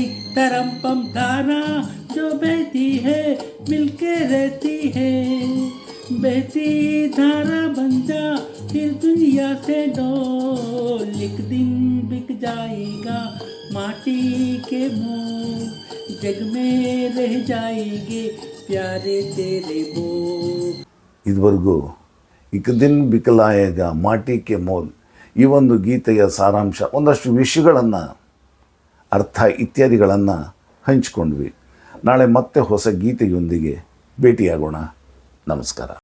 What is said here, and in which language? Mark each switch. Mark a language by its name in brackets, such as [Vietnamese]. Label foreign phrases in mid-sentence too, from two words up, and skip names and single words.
[Hindi] तरम पम धारा जो बहती है मिलके रहती है, बहती धारा बन जा फिर दुनिया से डोल। एक दिन बिक जाएगा माटी के मोल, जग में रह जाएंगे प्यारे तेरे बोल। [Kannada] ಇದುವರೆಗೂ [Hindi] इक दिन बिकलायगा माटी के मोल [Kannada] ಈ ಒಂದು ಗೀತೆಯ ಸಾರಾಂಶ, ಒಂದಷ್ಟು ವಿಷಯಗಳನ್ನು, ಅರ್ಥ ಇತ್ಯಾದಿಗಳನ್ನು ಹಂಚಿಕೊಂಡ್ವಿ. ನಾಳೆ ಮತ್ತೆ ಹೊಸ ಗೀತೆಯೊಂದಿಗೆ ಭೇಟಿಯಾಗೋಣ. ನಮಸ್ಕಾರ.